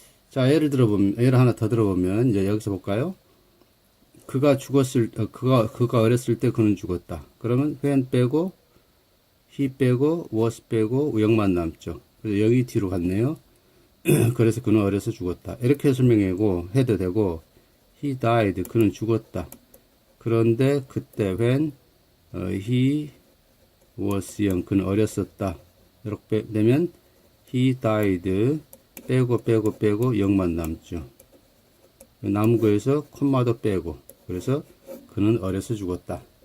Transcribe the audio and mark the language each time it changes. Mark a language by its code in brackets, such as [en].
[ko] 자, 예를 하나 더 들어보면 이제 여기서 볼까요? 그가 어렸을 때 그는 죽었다. 그러면 when 빼고 he 빼고 was 빼고 영만 남죠. 그래서 여기 뒤로 갔네요. 그래서 그는 어려서 죽었다. 이렇게 설명하고 해도 되고 [en] he died. [ko] 그는 죽었다. 그런데 그때 [en] when he was young. [ko] 그는 어렸었다. 이렇게 되면 he died 빼고 영만 남죠. 남은 거에서 콤마도 빼고 그래서 그는 어려서 죽었다.